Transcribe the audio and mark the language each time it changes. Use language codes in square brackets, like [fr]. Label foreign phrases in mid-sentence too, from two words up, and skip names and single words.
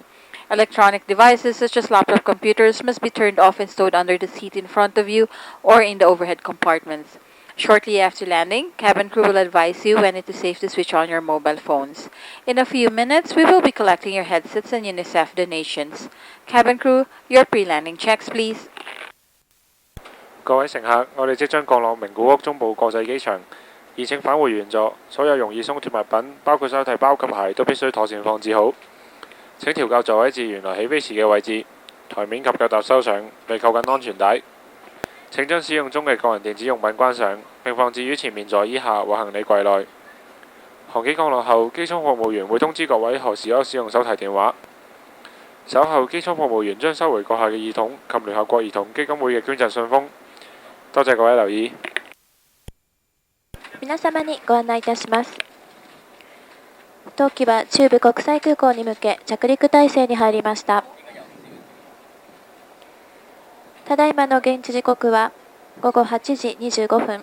[en] Electronic devices such as laptop computers must be turned off and stowed under the seat in front of you or in the overhead compartments. Shortly after landing, cabin crew will advise you when it is safe to switch on your mobile phones. In a few minutes, we will be collecting your headsets and UNICEF donations. Cabin crew, your pre-landing checks, please. [yue] 各位乘客，我哋即將降落名古屋中部國際機場，而請返回原座。所有容易鬆脱物品，包括手提包及鞋，都必須妥善放置好。請調校座位至原來起飛時嘅位置，台面及腳踏收上，並扣緊安全帶。請將使用中嘅個人電子用品關上，並放置於前面座椅下或行李櫃內。航機降落後，機艙服務員會通知各位何時可使用手提電話。稍後，機艙服務員將收回閣下嘅耳筒及聯合國兒童基金會嘅捐贈信封。多謝各位留意。 [ja] 皆様にご案内いたします。当機は中部国際空港に向け着陸態勢に入りました。ただいまの現地時刻は午後8時25分。